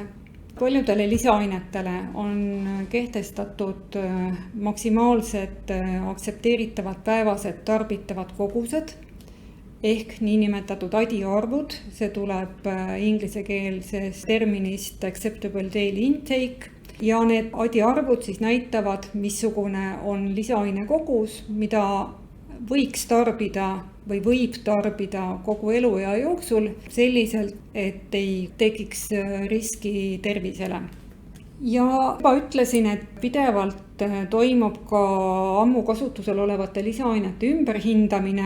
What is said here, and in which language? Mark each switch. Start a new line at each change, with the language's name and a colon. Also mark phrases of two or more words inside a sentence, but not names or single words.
Estonian: Paljudele lisaainetele on kehtestatud maksimaalsed aktsepteeritavad päevased tarbitavad kogused ehk niinimetatud ADI-arvud. See tuleb inglisekeelsest terminist
English: acceptable daily intake.
Estonian: Ja need ADI-arvud siis näitavad, missugune on lisaaine kogus, mida võiks tarbida või võib tarbida kogu eluea jooksul selliselt, et ei tekiks riski tervisele. Ja juba ütlesin, et pidevalt toimub ka ammu kasutusel olevate lisaainete ümberhindamine.